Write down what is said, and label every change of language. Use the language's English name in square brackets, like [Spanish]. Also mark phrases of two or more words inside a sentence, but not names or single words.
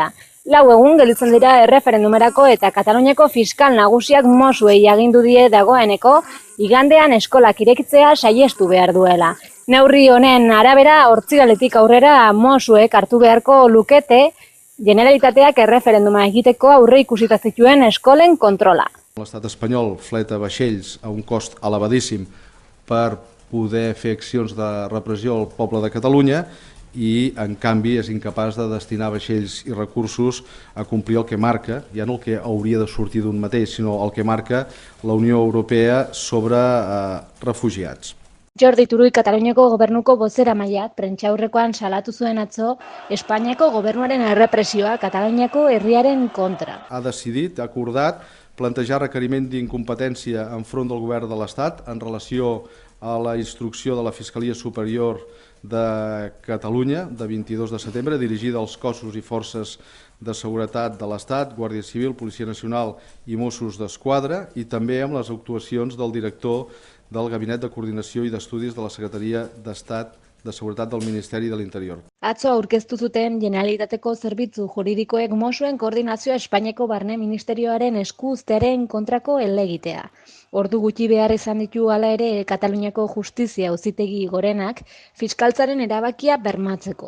[Basque] 4 egun gelditzen dira erreferendumerako eta Kataluniako fiskal nagusiak Mosuei agindu die dagoeneko igandean eskolak irekitzea saihestu behar duela. Neurri honen arabera hortzigaletik aurrera Mosuek hartu beharko lukete Generalitateak erreferenduma egiteko aurre ikusita zituen eskolen kontrola. [Catalan] L'estat espanyol fleta vaixells a un cost elevadíssim per poder fer accions de repressió al poble de Catalunya i en canvi és incapaç de destinar vaixells i recursos a complir el que marca, ja no el que hauria de sortir d'un mateix, sinó el que marca la Unió Europea sobre refugiats. [Basque] Jordi Turull, Kataluniako gobernuko bozeramaileak prentsaurrekoan salatu zuen atzo Espainiako gobernuaren errepresioa Kataluniako herriaren kontra. [Catalan] Ha decidit, ha acordat, plantejar requeriment d'incompetència enfront del govern de l'Estat en relació a la instrucció de la Fiscalia Superior de Catalunya de 22 de setembre dirigida als cossos i forces de seguretat de l'Estat, Guàrdia Civil, Policia Nacional i Mossos d'Esquadra, i també amb les actuacions del director del Gabinet de Coordinació i d'Estudis de la Secretaria d'Estat de Seguretat del Ministeri de l'Interior. [Basque] Atzo aurkeztu zuten Generalitateko zerbitzu juridikoek Mossoen koordinazioa Espainiako Barne Ministerioaren esku uztearen kontrako helegitea. Ordu gutxi behar izan ditu hala ere Kataluniako Justizia Auzitegi Gorenak fiskaltzaren erabakia bermatzeko.